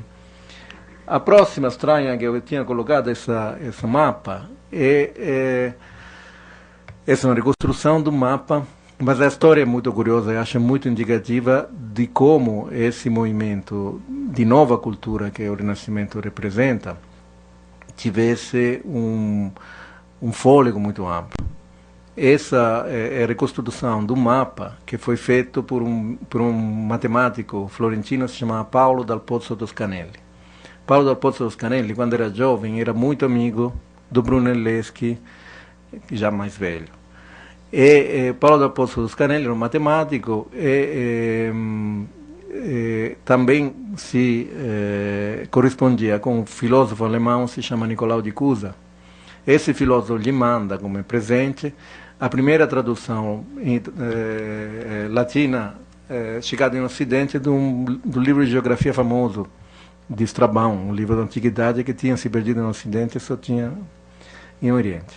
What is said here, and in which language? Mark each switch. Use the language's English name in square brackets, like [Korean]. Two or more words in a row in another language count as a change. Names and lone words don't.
[Portuguese] A próxima estranha que eu tinha colocado, esse mapa, é uma reconstrução do mapa, mas a história é muito curiosa, eu acho muito indicativa de como esse movimento de nova cultura que o Renascimento representa tivesse um fôlego muito amplo. Essa é a reconstrução do mapa que foi feito por um matemático florentino que se chamava Paolo dal Pozzo Toscanelli. Paolo dal Pozzo Toscanelli, quando era jovem, era muito amigo do Brunelleschi, já mais velho. Paolo dal Pozzo Toscanelli era um matemático e também se correspondia com um filósofo alemão que se chama Nicolau de Cusa. Esse filósofo lhe manda como presente a primeira tradução latina chegada no Ocidente do livro de geografia famoso de Strabão, um livro da antiguidade que tinha se perdido no Ocidente e só tinha em Oriente.